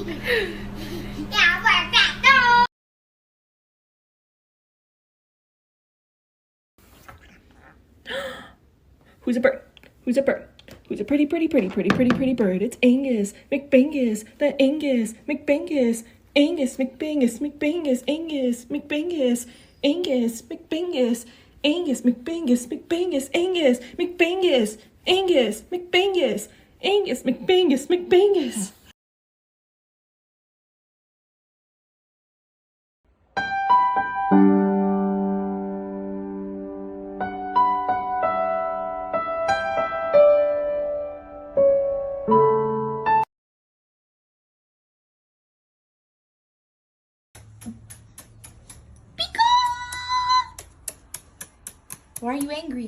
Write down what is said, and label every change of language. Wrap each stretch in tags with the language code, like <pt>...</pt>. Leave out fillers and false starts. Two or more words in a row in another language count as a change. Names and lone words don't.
<en>Who's a bird? Who's a bird? Who's a pretty bird? It's Angus McBangus, the Angus McBangus, Angus McBangus, McBangus, Angus McBangus, Angus McBangus, Angus McBangus, McBangus, Angus McBangus, Angus McBangus, Angus McBangus, McBangus. Why are you angry?</en>